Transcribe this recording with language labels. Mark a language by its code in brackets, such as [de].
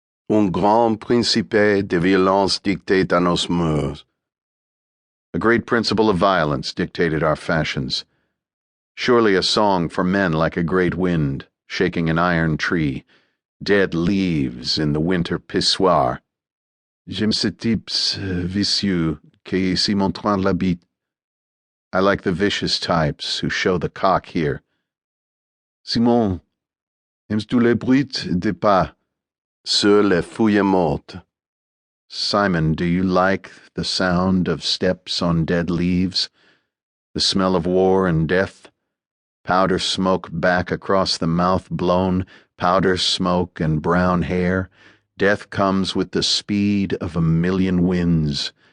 [fr] Un grand principe de violence dictate à nos mœurs. [en] A great principle of violence dictated our fashions. Surely a song for men like a great wind, shaking an iron tree, dead leaves in the winter pissoir. [fr] J'aime ces types vicieux qui s'y montrent la bite. [en] I like the vicious types who show the cock here. [fr] Simon, aimes-tu les bruits de pas Sur les feuilles mortes? [en] Simon, do you like the sound of steps on dead leaves? The smell of war and death? Powder smoke back across the mouth blown, powder smoke and brown hair. Death comes with the speed of 1,000,000 winds.